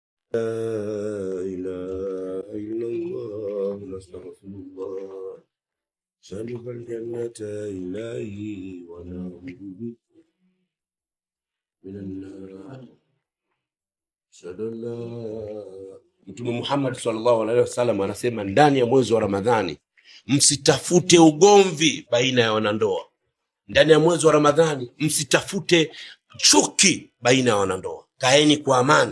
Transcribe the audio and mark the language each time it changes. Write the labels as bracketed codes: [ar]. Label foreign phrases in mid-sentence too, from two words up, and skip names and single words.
[ar] لا إله إلا الله نستغفر الله سألك الجنة إلهي ونعوذ بك من النار. [sw] Mtume Muhammad [ar] صلى الله عليه وسلم [sw] anasema ndani ya mwezi wa Ramadhani msitafute ugomvi baina ya wanandoa. Ndani ya mwezi wa Ramadhani msitafute chuki baina ya wanandoa. Kaeni kwa amani.